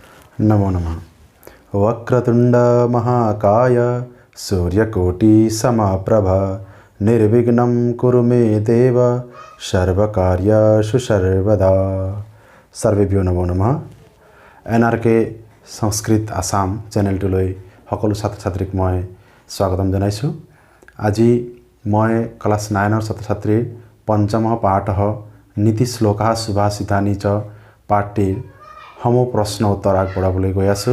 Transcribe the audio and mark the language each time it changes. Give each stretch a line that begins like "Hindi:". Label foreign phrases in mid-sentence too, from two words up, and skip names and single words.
Sanskrit: नमो नमः। वक्रतुंड महाकाय सूर्यकोटि समप्रभ निर्विघ्नं कुरु मे देव सर्वकार्येषु सर्वदा। सर्वेभ्यो नमो नमः।
Assamese: NRK সংস্কৃত আসাম চেনেলটোলৈ সকলো ছাত্ৰ ছাত্ৰীক মই স্বাগতম জনাইছোঁ। আজি মই ক্লাছ 9ৰ ছাত্ৰ ছাত্ৰীৰ পঞ্চম পাঠः নীতি শ্লোকাः সুভাষিতানি চ পাঠটিৰ সমূহ প্ৰশ্ন উত্তৰ আগবঢ়াবলৈ গৈ আছোঁ।